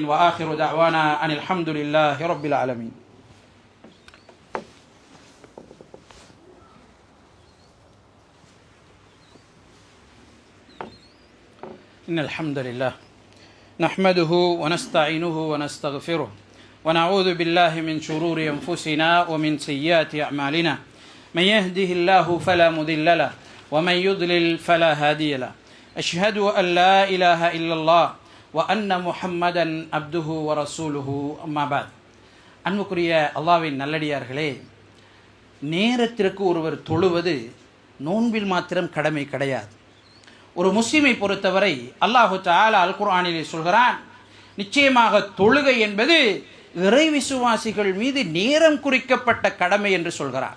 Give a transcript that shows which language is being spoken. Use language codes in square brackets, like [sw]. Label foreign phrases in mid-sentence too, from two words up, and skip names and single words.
[ar] وآخر دعوانا أن الحمد لله رب العالمين. إن الحمد لله نحمده ونستعينه ونستغفره ونعوذ بالله من شرور أنفسنا ومن سيئات أعمالنا. من يهده الله فلا مضل له ومن يضلل فلا هادي له. أشهد أن لا إله إلا الله وأن محمدا عبده ورسوله. أما بعد. [ta] அன்புக்குரிய அல்லாஹ்வின் நல்லடியார்களே, நேரத்திற்கு ஒருவர் தொழுவது நோன்பில் மாத்திரம் கடமை கிடையாது. ஒரு முஸ்லிமை பொறுத்தவரை [ar] الله تعالى [ta] அல் குர்ஆனிலே சொல்கிறான், நிச்சயமாக தொழுகை என்பது இறை விசுவாசிகள் மீது நேரம் குறிக்கப்பட்ட கடமை என்று சொல்கிறார்.